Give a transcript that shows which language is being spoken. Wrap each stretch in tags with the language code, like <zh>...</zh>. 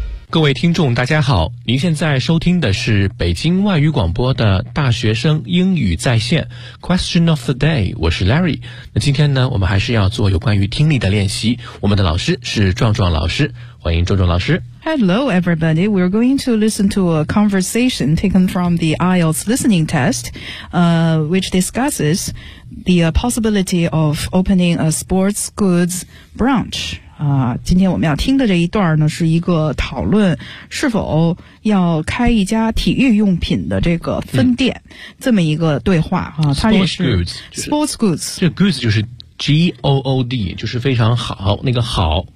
<zh>各位听众大家好，您现在收听的是北京外语广播的大学生英语在线</zh> <en>Question of the day，</en> <zh>我是 Larry。那今天呢，我们还是要做有关于听力的练习，我们的老师是壮壮老师，欢迎壮壮老师。</zh> <en>Hello everybody, we're going to listen to a conversation taken from the IELTS listening test, which discusses the possibility of opening a sports goods branch.</en> <zh>今天我们要听的这一段呢，是一个讨论是否要开一家体育用品的这个分店，这么一个对话啊。 Sports goods， 这 goods 就是 G-O-O-D， 就是非常好，那个好。</zh>